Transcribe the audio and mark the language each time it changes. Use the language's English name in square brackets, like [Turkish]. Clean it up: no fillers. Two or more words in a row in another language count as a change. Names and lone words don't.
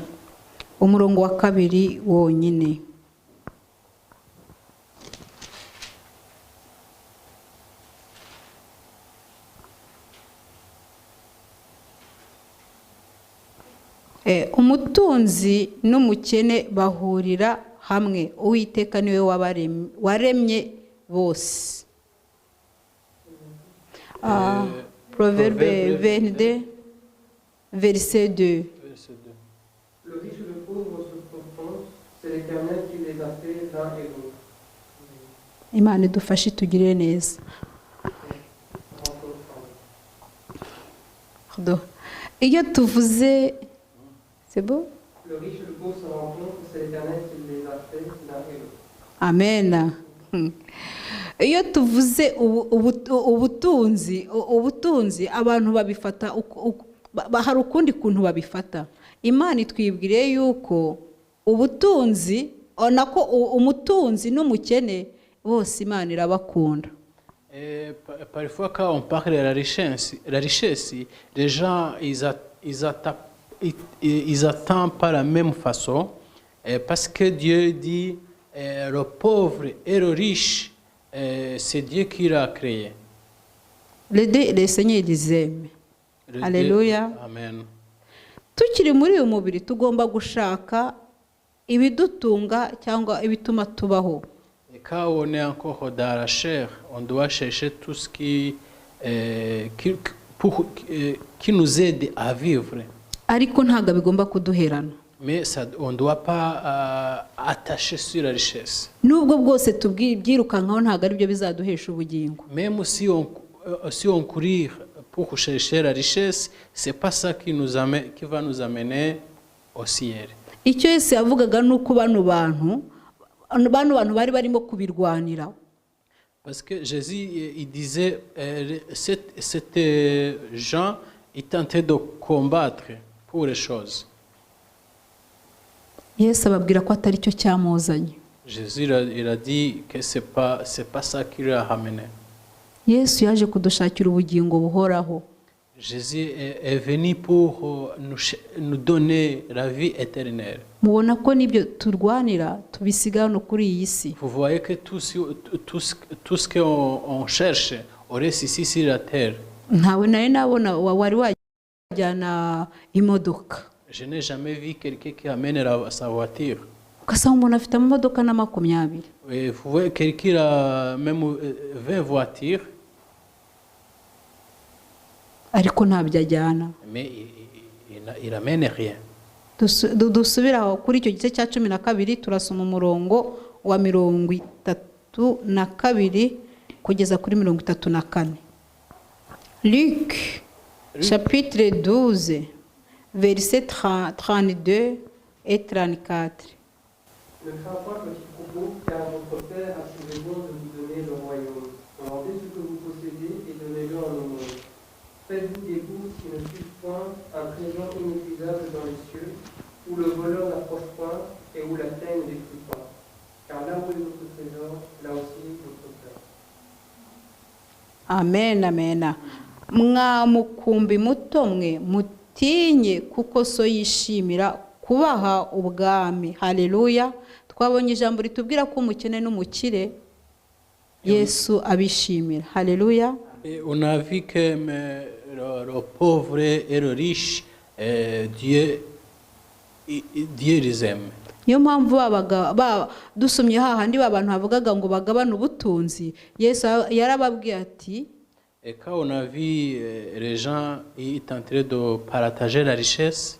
[Kinyarwanda] Umurongo wa 2 wonyine. Umutunzi n'umukene bahurira hamwe, Uwiteka niwe waremye bose. [French] Proverbe 22 verset 2. Le riche et le pauvre se confondent, c'est l'Éternel qui les a fait l'un et l'autre. [Kinyarwanda] Imana idufashe tugirire neza. Iyo tuvuze [French] c'est beau? Le riche et le pauvre se rencontrent, c'est l'Éternel qui les a fait l'un et l'autre. Amen. [Kinyarwanda] Iyo tuvuze ubutunzi abantu babifata hari ukundi kuntu babifata. Imana itwibwire yuko ubutunzi onako umutunzi n'umukene bose Imana irabakunda. [French] Parfois quand on parle de la richesse, les gens ils attendent pas la même façon parce que Dieu dit le pauvre et le riche, c'est Dieu qui l'a créé. Le Seigneur les aime. Alléluia. Amen. [Kinyarwanda] Tukiri muri uyu mubiri tugomba gushaka ibidutunga cyangwa ibituma tubaho. [French] Et quand on est encore dans la chair, on doit chercher tout ce qui nous aide à vivre. [Kinyarwanda] Ariko ntago bigomba kuduherana. [French] Mais ça, on ne doit pas attacher sur la richesse. [Kinyarwanda] Nubwo bwose tubyirukankaho ntago ari byo bizaduhesha ubugingo. [French] Même si on courir pour chercher la richesse, c'est pas ça qui va nous amener au ciel. [Kinyarwanda] Icyo Yesu yavugaga nuko bano bantu bari barimo kubirwanira. [French] Parce que Jésus il disait ces gens ils tentaient de combattre pour les choses. [Kinyarwanda] Yesu ababwira ko atari cyo cyamuzanye. [French] Jésus il a dit que c'est pas ça qui l'a ramené. [Kinyarwanda] Yesu yaje kudushakira ubugingo buhoraho. [French] Jésus est venu pour nous donner la vie éternelle. [Kinyarwanda] Mubona ko nibyo turwanira tubisiga no kuri iyi si. [French] Vous voyez que tout ce qu'on cherche on reste ici sur la terre. [Kinyarwanda] Ntawe nari nabona wari wajyana imodoka. [French] Je n'ai jamais vu quelqu'un qui amène sa voiture. [Kinyarwanda] Ukasanga umuntu afite amamodoka na 20. [French] Vous voyez quelqu'un a même 20 voitures. [Kinyarwanda] Ariko ntabyo ajyana. [French] Mais il amène rien. [Kinyarwanda] Dusubira kuri icyo gice cya 12 turasoma umurongo wa 32 kugeza kuri 34. [French] Luc, chapitre 12, versets 32 et 34. Ne crains pas, petit troupeau, car votre Père a trouvé bon de vous donner le royaume. Vendez ce que vous possédez et donnez-le en aumône. Faites-vous des bourses qui ne suivent point, un trésor inépuisable dans les cieux, où le voleur n'approche point et où la teigne ne détruit pas. Car là où est votre trésor, là aussi est votre cœur. Amen, amen. [Kinyarwanda] Mwamukumbi muto mwe mutinye kuko so yishimira kubaha ubwami. Haleluya. Twabonye ijambo ritubwira ko umukene n'umukire Yesu abishimira. Haleluya. [French] Et on a vu que le pauvre et le riche, Dieu les aime. [Kinyarwanda] Niyo mpamvu dusomye hahandi abantu bavugaga ngo bagabane ubutunzi, Yesu yarababwiye ati, [French] Et quand on a vu les gens étaient en train de partager la richesse,